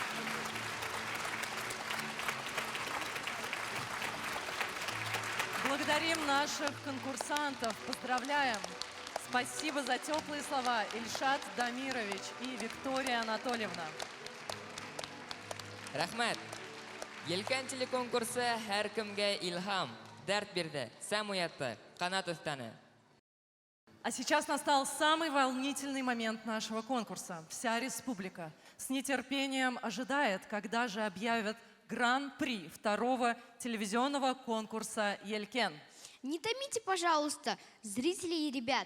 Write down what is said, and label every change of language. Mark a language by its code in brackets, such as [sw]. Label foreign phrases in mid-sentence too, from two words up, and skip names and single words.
[ru] Благодарим Благодарим наших конкурсантов, поздравляем. Спасибо за теплые слова, Ильшат Дамирович и Виктория Анатольевна. Рахмат. [ba] Елкен телеконкурсы һәркемгә илһам, дәрт бирде, сәм уятты, канат өстәне. [ru] А сейчас настал самый волнительный момент нашего конкурса. Вся республика с нетерпением ожидает, когда же объявят гран-при второго телевизионного конкурса «Елкен». Не томите, пожалуйста, зрителей и ребят.